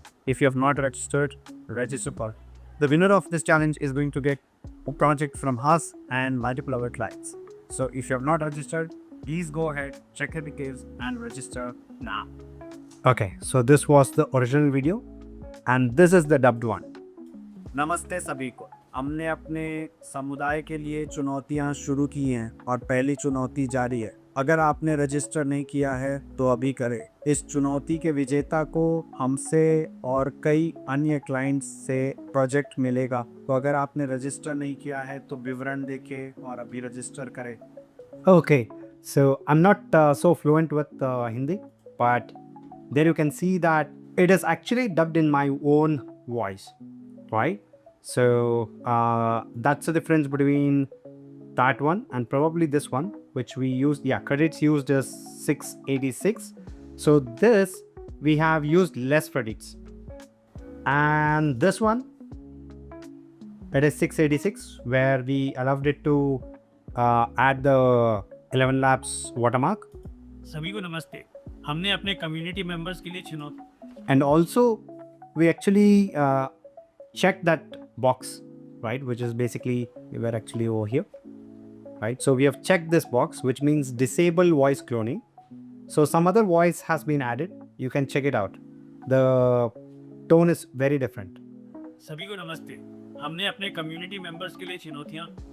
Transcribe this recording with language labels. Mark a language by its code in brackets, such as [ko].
[en] If you have not registered, register for. The winner of this challenge is going to get a project from us and multiple other clients. So if you have not registered, please go ahead, check the details, and register now. Okay, so this was the original video, and this is the dubbed one. [hi] नमस्ते सभी को। हमने अपने समुदाय के लिए चुनौतियां शुरू की हैं और पहली चुनौती जारी है। अगर आपने रजिस्टर नहीं किया है तो अभी करें। इस चुनौती के विजेता को हमसे और कई अन्य क्लाइंट्स से प्रोजेक्ट मिलेगा। तो अगर आपने रजिस्टर नहीं किया है तो विवरण देखें और अभी रजिस्टर करें। [en] Okay, so I'm not so fluent with Hindi, but there you can see that it is actually dubbed in my own voice, right? So that's the difference between that one and probably this one, which we used. Yeah, credits used is 686. So this we have used less credits, and this one it is 686, where we allowed it to add the ElevenLabs watermark. [hi] सभी को नमस्ते। हमने अपने community members के लिए चुनौती [en] And also we actually checked that box, right, which is basically we were actually over here, right? So we have checked this box, which means disable voice cloning. So some other voice has been added. You can check it out. The tone is very different. [hi] सभी को नमस्ते। हमने अपने community members के लिए चुनौतियां